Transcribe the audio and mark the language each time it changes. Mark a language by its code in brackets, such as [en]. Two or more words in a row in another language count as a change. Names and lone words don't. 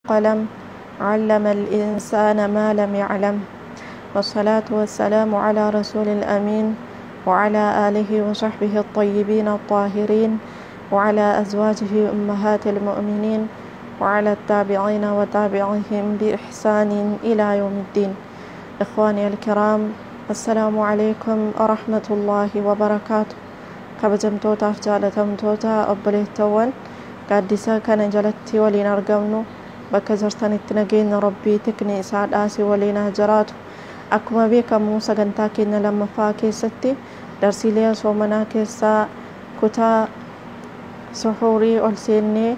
[ar] والقلم علم الإنسان ما لم يعلم والصلاة والسلام على رسول الأمين وعلى آله وصحبه الطيبين الطاهرين وعلى أزواجه أمهات المؤمنين وعلى التابعين وتابعهم بإحسان إلى يوم الدين. إخواني الكرام، السلام عليكم ورحمة الله وبركاته. [om] kabajamtootaaf jaalatamtoota obboleettawan gaaddisaa kana jalatti waliin argamnu bakka jirtanitti nageenya rabbii tikni isaa dhaasi waliin haa jiraatu. Akkuma beekamu sagantaa keenya lammaffaa keessatti darsiilee soomanaa keessaa kutaa suhuurii ol seennee